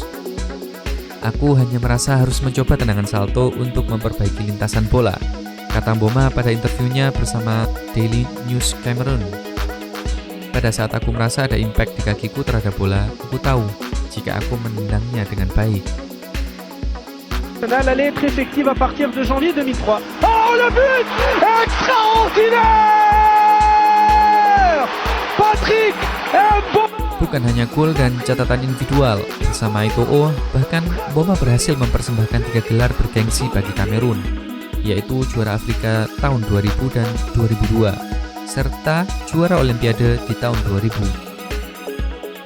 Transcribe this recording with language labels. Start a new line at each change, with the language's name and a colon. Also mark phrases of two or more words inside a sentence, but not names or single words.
Indonesian: Aku hanya merasa harus mencoba tendangan salto untuk memperbaiki lintasan bola, kata Mboma pada interviunya bersama Daily News Cameroon. Pada saat aku merasa ada impact di kakiku terhadap bola, aku tahu jika aku menendangnya dengan baik.
French: Elle est très effective à partir de janvier 2003. Oh, le but extraordinaire! Patrick Mboma.
Indonesian: Bukan hanya gol dan catatan individual, bersama Eto'o, bahkan Mboma berhasil mempersembahkan 3 gelar bergengsi bagi Kamerun, yaitu juara Afrika tahun 2000 dan 2002, serta juara Olimpiade di tahun 2000.